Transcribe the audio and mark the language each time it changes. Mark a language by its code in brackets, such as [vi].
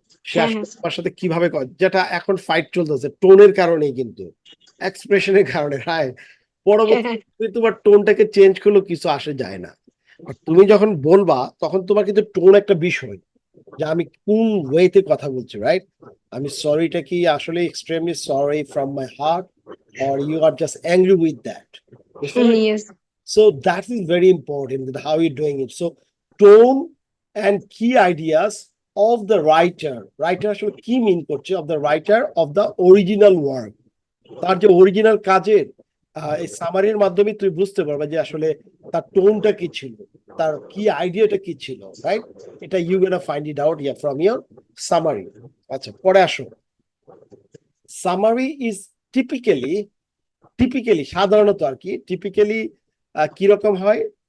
[bn] সে আসলে তোমার সাথে কিভাবে, যেটা এখন ফাইট চলতেছে টোনের কারণেই, কিন্তু এক্সপ্রেশনের কারণে, রাইট? পরবর্তী তোমার টোনটাকে চেঞ্জ করলেও কিছু আসে যায় না। আর তুমি যখন বলবা তখন তোমার কিন্তু টোন একটা বিষয়, যে আমি কোন ওয়েতে কথা বলছি, রাইট? আমি সরিটা কি আসলে [en] Extremely sorry from my heart, or you are just angry with that? [bn] বুঝতে পেরেছো? [en] Yes. So that is very important with how you're doing it. So tone and key ideas of the writer. [bn] Writer আসলে কি মিন করছে? [en] Of the writer of the original work. [bn] তার যে original কাজের এই সামারির মাধ্যমে তুই বুঝতে পারবে যে আসলে তার টোনটা কি ছিল, তার কি আইডিয়াটা কি ছিল, রাইট? [en] এটা you gonna find it out yeah from your summary. [bn] আচ্ছা, পরে আসো। [en] summary is typically [bn] সাধারণত আর কি, টিপিক্যালি কিরকম হয়?